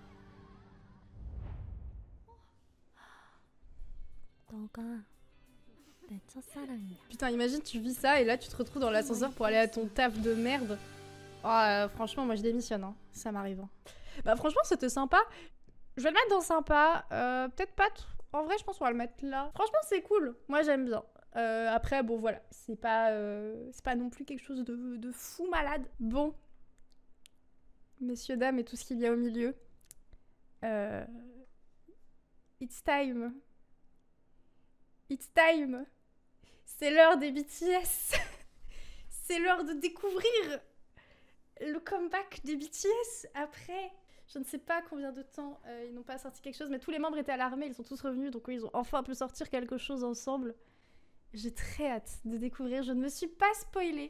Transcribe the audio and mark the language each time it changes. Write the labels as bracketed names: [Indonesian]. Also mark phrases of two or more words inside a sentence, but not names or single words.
[Korean] 너가 내 첫사랑이야. [French] Putain, imagine, tu vis ça et là, tu te retrouves dans l'ascenseur pour aller à ton taf de merde. Oh, franchement, moi, je démissionne, hein. Ça m'arrive. Hein. Bah, franchement, c'était sympa. Je vais le mettre dans sympa. Peut-être pas... En vrai, je pense qu'on va le mettre là. Franchement, c'est cool. Moi, j'aime bien. Après, bon, voilà. C'est pas non plus quelque chose de fou malade. Bon. Messieurs, dames et tout ce qu'il y a au milieu. [English] It's time. It's time. [French] C'est l'heure des BTS. C'est l'heure de découvrir le comeback des BTS après... Je ne sais pas combien de temps ils n'ont pas sorti quelque chose, mais tous les membres étaient à l'armée, ils sont tous revenus, donc ils ont enfin pu sortir quelque chose ensemble. J'ai très hâte de découvrir, je ne me suis pas spoilée.